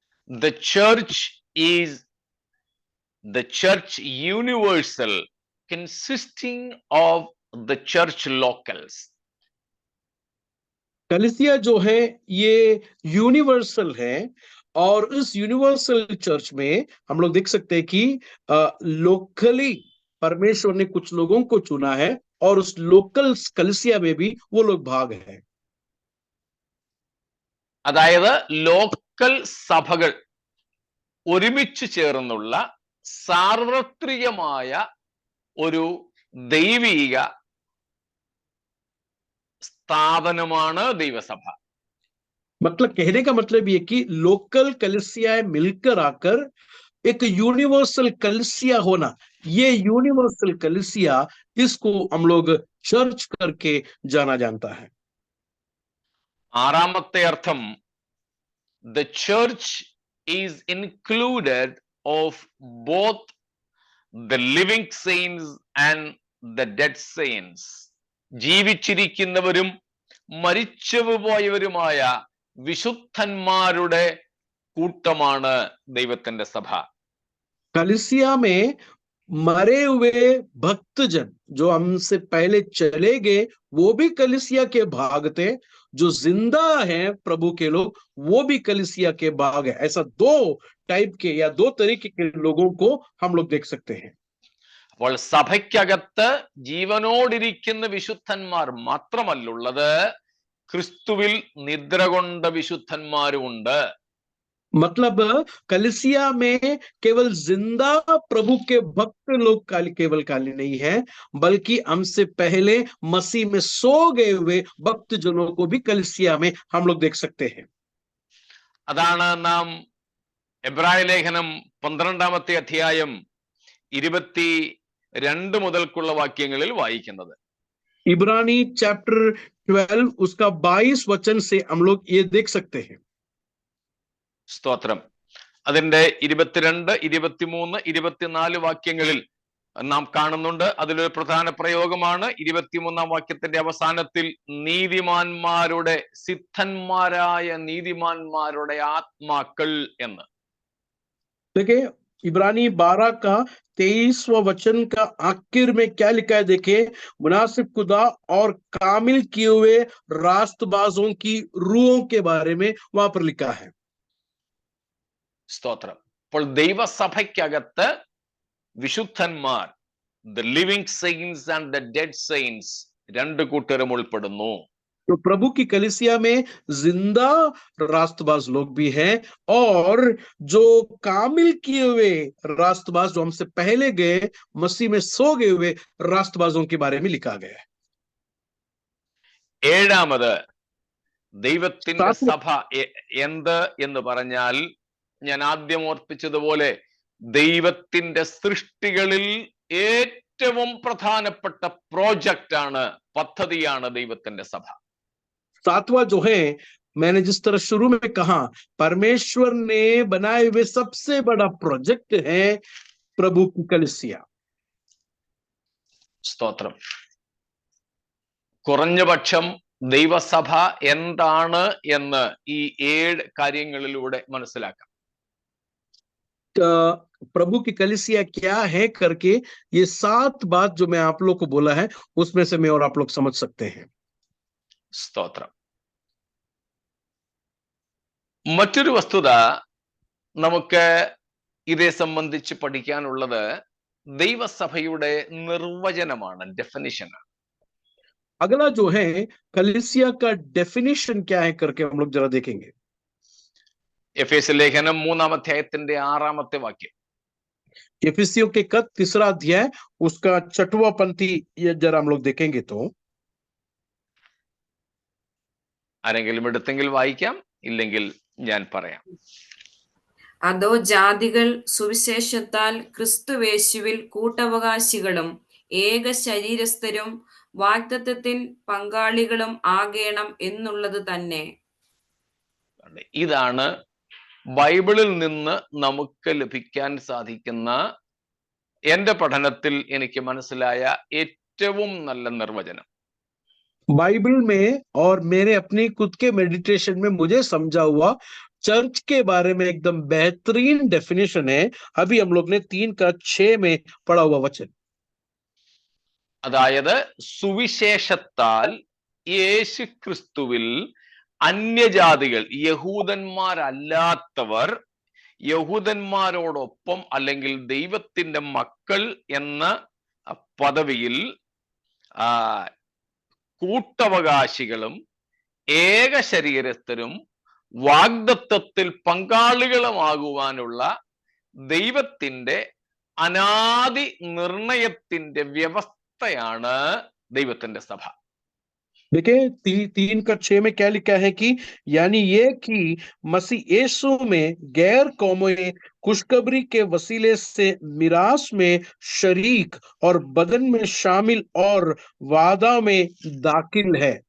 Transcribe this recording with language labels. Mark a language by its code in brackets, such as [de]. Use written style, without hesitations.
[en] the church is the church universal consisting of the church locals. [hi] कलीसिया जो है ये यूनिवर्सल है और इस यूनिवर्सल चर्च में हम लोग देख सकते हैं कि लोकली परमेश्वर ने कुछ लोगों को चुना है और उस लोकल कलीसिया में भी वो लोग भाग हैं. [ml] അതായത് ലോക്കൽ സഭകൾ ഒരുമിച്ച് ചേർന്നുള്ള സാർവത്രികമായ ഒരു ദൈവിക സ്ഥാപനമാണ് ദൈവസഭ. [hi] मतलब कहने का मतलब ये कि लोकल कलीसियाएं मिलकर आकर एक यूनिवर्सल कलीसिया होना, ये यूनिवर्सल कलीसिया, इसको हम लोग चर्च करके जाना जानता है. [ml] ആറാമത്തെ അർത്ഥം, [en] the church is included of both the living saints and the dead saints. [ml] ജീവിച്ചിരിക്കുന്നവരും മരിച്ചുപോയവരുമായ വിശുദ്ധന്മാരുടെ കൂട്ടമാണ് ദൈവത്തിന്റെ സഭ. [hi] कलीसिया में मरे हुए भक्तजन जो हमसे पहले चले गए वो भी कलीसिया के भाग थे, जो जिंदा हैं प्रभु के लोग वो भी कलीसिया के भाग है. ऐसा दो टाइप के या दो तरीके के लोगों को हम लोग देख सकते हैं. [ml] അപ്പോൾ സഭയ്ക്കകത്ത് ജീവനോടിരിക്കുന്ന വിശുദ്ധന്മാർ മാത്രമല്ലുള്ളത്, ക്രിസ്തുവിൽ നിദ്ര കൊണ്ട വിശുദ്ധന്മാരുമുണ്ട്. [hi] मतलब कलीसिया में केवल जिंदा प्रभु के भक्त लोग केवल काली नहीं है, बल्कि हमसे पहले मसीह में सो गए हुए भक्त जनों को भी कलीसिया में हम लोग देख सकते हैं. [ml] അതാണ് നാം എബ്രായ ലേഖനം 12-ാമത്തെ അധ്യായം 22 മുതൽക്കുള്ള വാക്യങ്ങളിൽ വായിക്കുന്നത്. [hi] इब्रानी चैप्टर 12 उसका 22 वचन से हम लोग ये देख सकते हैं. [ml] സ്തോത്രം. അതിന്റെ 22, 23, 24 വാക്യങ്ങളിൽ നാം കാണുന്നുണ്ട്. അതിലൊരു പ്രധാന പ്രയോഗമാണ് 23-ാം വാക്യത്തിന്റെ അവസാനത്തിൽ നീതിമാന്മാരുടെ, സിദ്ധന്മാരായ നീതിമാന്മാരുടെ ആത്മാക്കൾ എന്ന്. [hi] देखिए इब्रानी 12 का 23वां वचन का आखिर में क्या लिखा है, देखिए, मुनासिब खुदा और कामिल किए हुए रास्तबाजों की रूहों के बारे में वहां पर लिखा है. [ml] സ്തോത്രം. അപ്പോൾ ദൈവസഭയ്ക്കകത്ത് വിശുദ്ധന്മാർ, [en] the living saints and the dead saints, [ml] രണ്ട് കൂട്ടരും ഉൾപ്പെടുന്നു. [hi] तो प्रभु की कलीसिया में जिंदा रास्तबाज लोग भी हैं और जो कामिल किए हुए रास्तबाज, जो हमसे पहले गए मसीह में सो गए हुए रास्तबाजों के बारे में लिखा गया है. [ml] ഏഴാമത്, ദൈവത്തിന്റെ സഭ എന്ത് എന്ന് പറഞ്ഞാൽ, ഞാൻ ആദ്യം ഓർപ്പിച്ചതുപോലെ ദൈവത്തിന്റെ സൃഷ്ടികളിൽ ഏറ്റവും പ്രധാനപ്പെട്ട പ്രോജക്റ്റ് ആണ്, പദ്ധതിയാണ് ദൈവത്തിന്റെ സഭ. [hi] सातवां जो है, मैंने जिस तरह शुरू में कहा, परमेश्वर ने बनाए हुए सबसे बड़ा प्रोजेक्ट है प्रभु की कलीसिया. [ml] സ്തോത്രം. കുറഞ്ഞപക്ഷം ദൈവസഭ എന്താണ് എന്ന് ഈ 7 കാര്യങ്ങളിലൂടെ മനസ്സിലാക്കാം. [hi] प्रभु की कलीसिया क्या है करके ये 7 बात जो मैं आप लोग को बोला है उसमें से मैं और आप लोग समझ सकते हैं. [ml] സ്തോത്രം. മറ്റൊരു വസ്തുത നമുക്ക് ഇതേ സംബന്ധിച്ച് പഠിക്കാനുള്ളത് ദൈവസഭയുടെ നിർവചനമാണ്, ഡെഫിനിഷനാണ്. [hi] अगला जो है कलीसिया का डेफिनेशन क्या है करके हम लोग जरा देखेंगे. [ml] എഫേസ്യ ലേഖനം 3-ാം അധ്യായത്തിന്റെ 6-ാമത്തെ വാക്യം. [hi] एफिसियों के खत 3रा अध्याय उसका 6वां पंक्ति ये जरा हम लोग देखेंगे तो. [ml] ആരെങ്കിലും എടുത്തെങ്കിൽ വായിക്കാം, ഇല്ലെങ്കിൽ ഞാൻ പറയാം. അതോ ജാതികൾ സുവിശേഷത്താൽ ക്രിസ്തുവേശുവിൽ കൂട്ടവകാശികളും ഏക ശരീരസ്ഥരും വാഗ്ദത്തത്തിൻ പങ്കാളികളും ആകേണം എന്നുള്ളത് തന്നെ. ഇതാണ് ബൈബിളിൽ നിന്ന് നമുക്ക് ലഭിക്കാൻ സാധിക്കുന്ന, എന്റെ പഠനത്തിൽ എനിക്ക് മനസ്സിലായ ഏറ്റവും നല്ല നിർവചനം. [hi] बाइबल में और मेरे अपने खुद के मेडिटेशन में मुझे समझा हुआ चर्च के बारे में एकदम बेहतरीन डेफिनेशन है. अभी हम लोग ने 3:6 में पढ़ा हुआ वचन. [ml] അതായത് സുവിശേഷത്താൽ യേശു ക്രിസ്തുവിൽ അന്യജാതികൾ, യഹൂദന്മാരല്ലാത്തവർ യഹൂദന്മാരോടൊപ്പം അല്ലെങ്കിൽ ദൈവത്തിന്റെ മക്കൾ എന്ന പദവിയിൽ കൂട്ടവകാശികളും ഏക ശരീരസ്ഥരും വാഗ്ദത്തത്തിൽ പങ്കാളികളുമാകുവാനുള്ള ദൈവത്തിന്റെ അനാദി നിർണയത്തിന്റെ വ്യവസ്ഥയാണ് ദൈവത്തിന്റെ സഭ. [hi] देखिए 3:6 में क्या लिखा है कि यानी ये कि मसीह यीशु में गैर कौमें खुशखबरी के वसीले से मिरास में शरीक और बदन में शामिल और वादा में दाखिल है.